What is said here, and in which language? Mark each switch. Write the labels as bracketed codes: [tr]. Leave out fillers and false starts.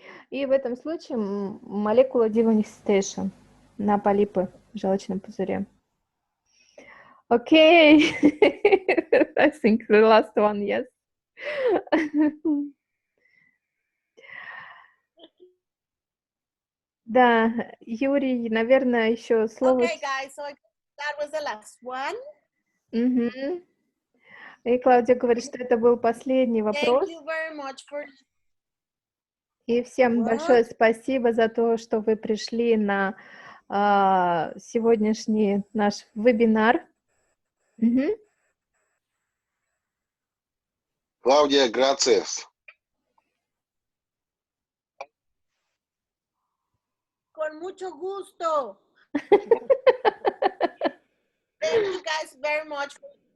[ru] И в этом случае молекула demanifestation на полипы в желчном пузыре. [en] Okay. I think the last one, yes. [ru] Да, Юрий, наверное, еще слово... [en] Okay, guys, so that was the last one. [ru] И Клаудия говорит, что это был последний вопрос. [en] Thank you very much for... [ru] И всем большое спасибо за то, что вы пришли на сегодняшний наш вебинар. Клаудия, [es] gracias. Con mucho gusto. [en] Thank you guys very much for